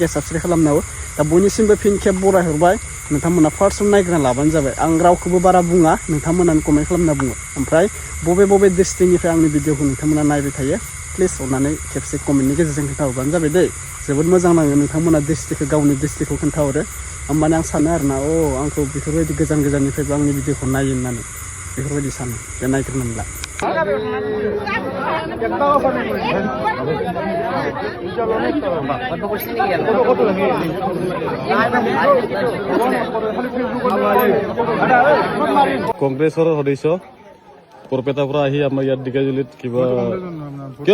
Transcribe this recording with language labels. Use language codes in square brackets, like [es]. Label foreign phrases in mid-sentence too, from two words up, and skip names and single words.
[brx] साबस्क्राइब खालामनांगौ दा बयनिसिमबो फिन खेब बरायहरबाय नोंथांमोना फार्स्टआव नायग्रोना लाबानो जाबाय आं रावखौबो बारा बुङा नोंथांमोनानो कमेन्ट खालामना बुङो ओमफ्राय बबे डिस्ट्रिक्टनिफ्राय आंनि भिडिअखौ नोंथांमोना नायबाय थायो प्लिज अननानै खेबसे कमेन्टनि गेजेरजों खोन्थाहरबानो जाबाय दै जोबोद मोजां नाङो नोंथांमोना डिस्ट्रिक्टखौ गावनि डिस्ट्रिक्टखौ खोन्थाहरो होमबानो आं सानो आरोना आंखौ बेफोरबायदि गोजाननिफ्रायबो आंनि भिडिअखौ नायो होननानै बेफोरबायदि सानो बे नायग्रोनानै ला [as] কংগ্ৰেছৰ সদস্য বৰপেটাৰ পৰা আহি আমাৰ ইয়াত ঢেকিয়াজুলিত কিবা কিয়